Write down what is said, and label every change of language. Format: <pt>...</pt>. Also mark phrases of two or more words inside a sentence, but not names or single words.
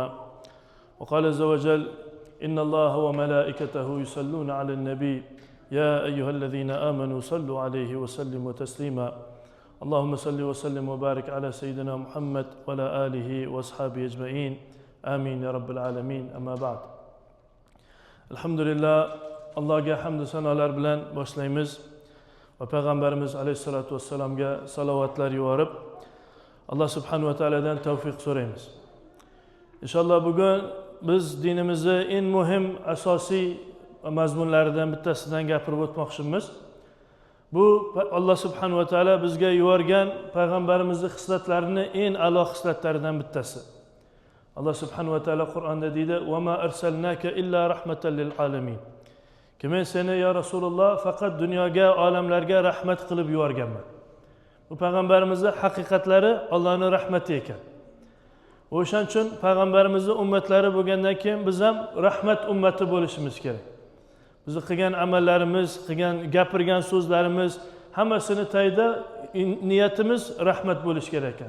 <ar>وقال عز وجل: إن الله وملائكته يصلون على النبي يا أيها الذين آمنوا صلوا عليه وسلموا تسليما. اللهم صل وسلم وبارك على سيدنا محمد وعلى آله وأصحابه أجمعين. آمين يا رب العالمين. أما بعد. الحمد لله.</ar> <uz>Allohga hamd sanolar bilan boshlaymiz va payg'ambarimiz</uz> <ar>عليه الصلاة والسلام</ar> <uz>salovatlar yuborib</uz> <ar>الله سبحانه وتعالى</ar> <uz>tavfiq so'raymiz. Inshaalloh bugun biz dinimizning eng muhim asosiy mazmunlaridan bittasidan gapirib o'tmoqchimiz. Bu</uz> <ar>الله سبحانه وتعالى</ar> <uz>bizga yuborgan payg'ambarimizning xislatlarini eng a'lo xislatlaridan bittasi.</uz> <ar>الله سبحانه وتعالى</ar> <uz>Qur'onda deydi:</uz> <ar>"وما أرسلناك إلا رحمة للعالمين."</ar> <uz>Men seni</uz> <ar>يا رسول الله</ar> <uz>faqat dunyoga, olamlarga rahmat qilib yuborganman. Bu payg'ambarimizning haqiqatlari Allohning rahmati ekan. O'shaning uchun payg'ambarimizning ummatlari bo'lgandan keyin biz ham rahmat ummati bo'lishimiz kerak. Bizni qilgan amallarimiz, gapirgan so'zlarimiz hammasini tagida niyatimiz rahmat bo'lish kerak ekan.</uz>